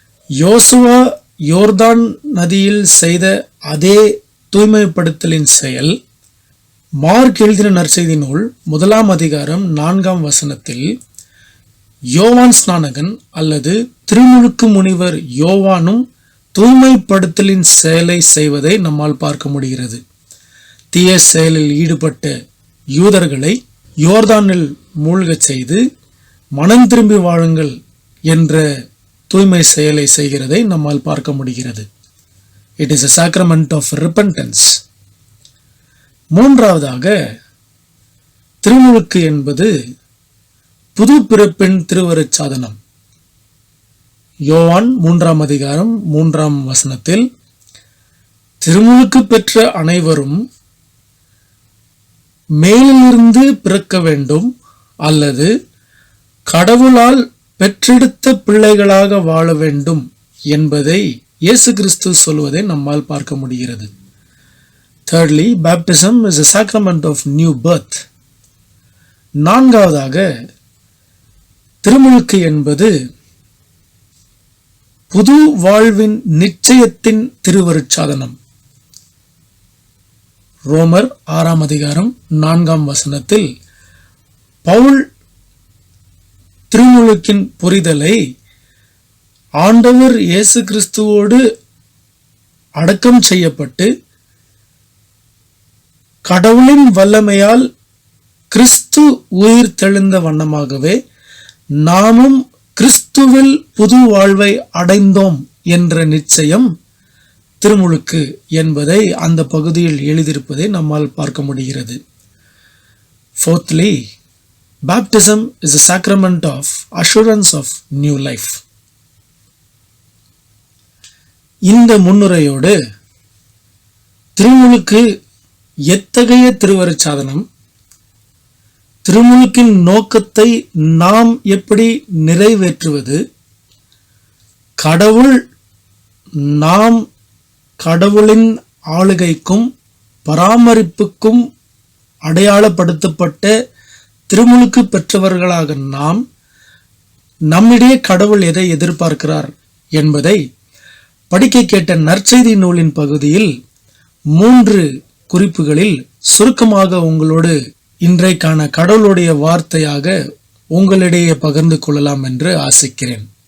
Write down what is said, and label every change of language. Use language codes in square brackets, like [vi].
[ta] யோசுவா யோர்தான் நதியில் செய்த அதே தூய்மைப்படுத்தலின் செயல் மார்க் எழுதின நற்செய்தி நூல் 1ஆம் அதிகாரம் 4ஆம் வசனத்தில் யோவான் ஸ்நானகன் அல்லது திருமுழுக்கு முனிவர் யோவானும் தூய்மைப்படுத்தலின் செயலை செய்வதை நம்மால் பார்க்க முடிகிறது. தீய செயலில் ஈடுபட்ட யூதர்களை யோர்தானில் மூழ்கச் செய்து மனம் திரும்பி வாழுங்கள் என்ற தூய்மை செயலை செய்கிறதை நம்மால் பார்க்க முடிகிறது. [en] It is a sacrament of repentance. [ta] மூன்றாவதாக, திருமுழுக்கு என்பது புது பிறப்பின் திருவருட்சாதனம். யோவான் 3ஆம் அதிகாரம் 3ஆம் வசனத்தில் திருமுழுக்கு பெற்ற அனைவரும் மேலிருந்து பிறக்க வேண்டும் அல்லது கடவுளால் பெற்றெடுத்த பிள்ளைகளாக வாழ வேண்டும் என்பதை இயேசு கிறிஸ்து சொல்வதை நம்மால் பார்க்க முடிகிறது. [en] Thirdly, baptism is a sacrament of new birth. [ta] நான்காவதாக, திருமுழுக்கு என்பது புது வாழ்வின் நிச்சயத்தின் திருவருட்சாதனம். ரோமர் 6ஆம் அதிகாரம் 4ஆம் வசனத்தில் பவுல் திருமுழுக்கின் புரிதலை ஆண்டவர் இயேசு கிறிஸ்துவோடு அடக்கம் செய்யப்பட்டு கடவுளின் வல்லமையால் கிறிஸ்து உயிர் தெழுந்த வண்ணமாகவே நாமும் கிறிஸ்துவில் புது வாழ்வை அடைந்தோம் என்ற நிச்சயம் திருமுழுக்கு என்பதை அந்த பகுதியில் எழுதியிருப்பதை நம்மால் பார்க்க முடிகிறது. [en] Fourthly, baptism is a sacrament of assurance of new life. [ta] இந்த முன்னுரையோடு திருமுழுக்கு எத்தகைய திருவருட்சாதனம், திருமுழுக்கின் நோக்கத்தை நாம் எப்படி நிறைவேற்றுவது, கடவுள் நாம் கடவுளின் ஆளுகைக்கும் பராமரிப்புக்கும் அடையாளப்படுத்தப்பட்ட திருமுழுக்கு பெற்றவர்களாக நாம் நம்மிடையே கடவுள் எதை எதிர்பார்க்கிறார் என்பதை படிக்க கேட்ட நற்செய்தி நூலின் பகுதியில் 3 குறிப்புகளில் சுருக்கமாக உங்களோடு இன்றைக்கான கடவுளுடைய வார்த்தையாக உங்களிடையே பகிர்ந்து கொள்ளலாம் என்று ஆசைக்கிறேன்.